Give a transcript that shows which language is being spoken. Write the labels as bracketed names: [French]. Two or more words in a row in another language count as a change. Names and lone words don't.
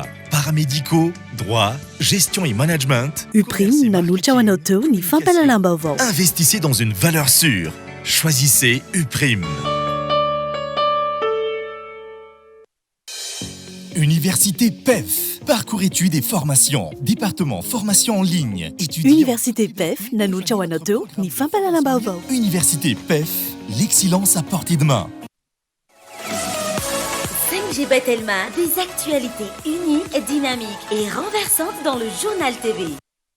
[French] Paramédicaux, droit, gestion et management. [Malagasy] UPRIM nanolotra ho anao teo ny fampalalam-baovao. [French] Investissez dans une valeur sûre. Choisissez UPRIM. Université PEF. Parcours études et formations. Département formation en ligne. [Malagasy] Université PEF nanolotra ho anao teo ny fampalalam-baovao. [French] Université PEF. L'excellence à portée de main. J'ai Telma, des actualités uniques, dynamiques et renversantes dans le journal TV.